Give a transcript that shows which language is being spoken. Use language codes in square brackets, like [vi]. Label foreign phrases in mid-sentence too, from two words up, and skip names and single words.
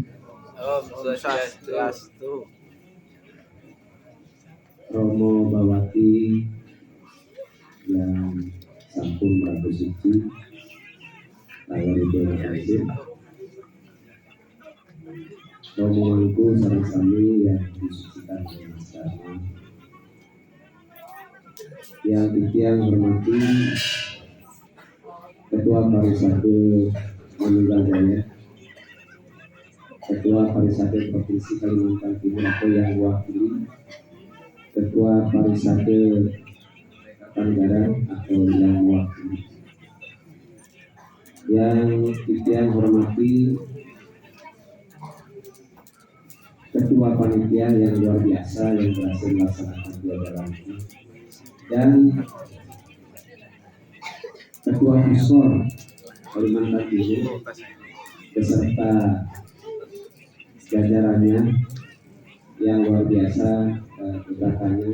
[ban] Om Swastiastu. [id] Romo Bawati yang sampun Prabu Suci Layar Kasih. Romo Mangku [ban] sareng sami [id] yang disucikan oleh Mas. Yang titiang hormati Ketua Parisade Manunggal Jaya, Ketua Parisade Provinsi Kalimantan Timur atau yang wakili, Ketua Parisade Tenggara atau yang wakili. Yang titiang hormati Ketua Panitia yang luar biasa yang berhasil melaksanakan pelajaran ini, dan Ketua Puskor Kalimantan Timur beserta jajarannya yang luar biasa keberkatannya.